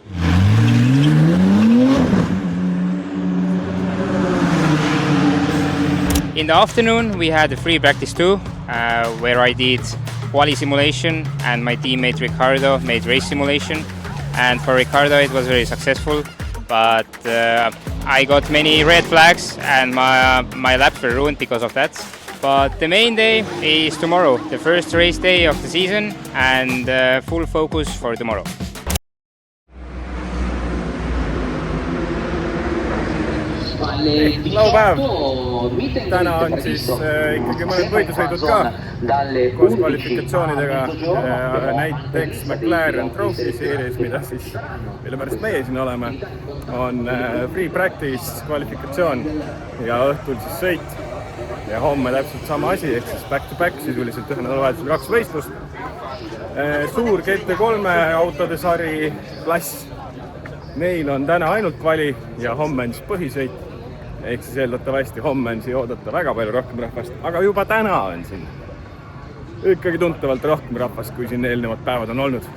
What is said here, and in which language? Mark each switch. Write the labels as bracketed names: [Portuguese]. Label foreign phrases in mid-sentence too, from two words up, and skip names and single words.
[English] In the afternoon we had a free practice 2 where I did quali simulation and my teammate Ricardo made race simulation, and for Ricardo it was very successful, but I got many red flags and my laps were ruined because of that. But the main day is tomorrow, the first race day of the season, and full focus for tomorrow. [Estonian] Laupäev. Täna on siis ikkagi mõned võidusõidud ka koos kvalifikatsioonidega. Näiteks McLaren Trophy Series, mille pärast meie siin oleme, on [English] free practice [Estonian] kvalifikatsioon ja õhtul siis sõit. Ja homme täpselt sama asi, ehk siis [English] back to back, [Estonian] sisuliselt ühe nädalavahetusel 2 võistlust. Suur GT3 autode sari klass. Neil on täna ainult kvali ja homme on siis põhisõit. Ehk siis eeldatavasti homme on siia oodata väga palju rohkem rahvast, aga juba täna on siin ikkagi tuntavalt rohkem rahvast, kui siin eelnevad päevad on olnud.